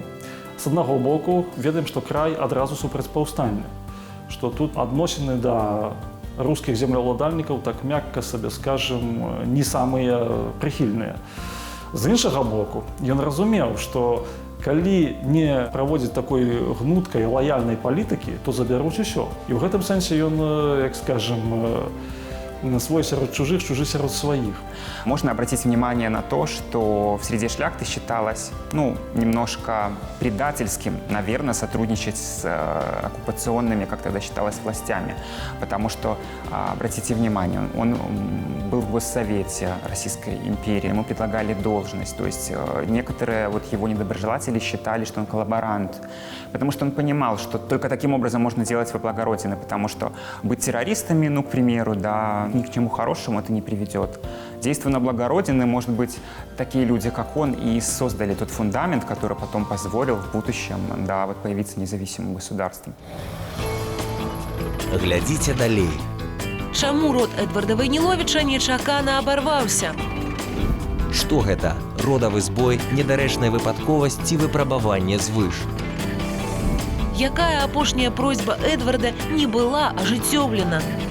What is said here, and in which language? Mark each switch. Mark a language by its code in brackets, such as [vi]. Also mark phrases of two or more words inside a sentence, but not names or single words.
[be] З аднаго боку, ведаем, што край адразу супраць паўстання, што тут адносіны да рускіх землеўладальнікаў, так мякка сабе скажам, не самыя прыхільныя. З іншага боку, ён разумеў, што калі не праводзіць такой гнуткай лаяльнай палітыкі, то забяруць усё. І ў гэтым сэнсе ён, як скажам, свой сярод чужих, чужих сярод своих. [ru] Можно обратить внимание на то, что в среде шляхты считалось, немножко предательским, наверное, сотрудничать с оккупационными, как тогда считалось, властями. Потому что, обратите внимание, он был в Госсовете Российской империи, ему предлагали должность. То есть некоторые его недоброжелатели считали, что он коллаборант. Потому что он понимал, что только таким образом можно делать во благо Родины. Потому что быть террористами, к примеру, ни к чему хорошему это не приведет. Действуя на благо Родины, может быть, такие люди, как он, и создали тот фундамент, который потом позволил в будущем появиться независимым государством. [be] Глядзіце далей. Чаму род Эдварда Вайніловіча нечакана абарваўся? Што гэта? Родавы збой, недарэчная выпадковасць ці выпрабаванне звыш? Якая апошняя просьба Эдварда не была ажыццёўлена?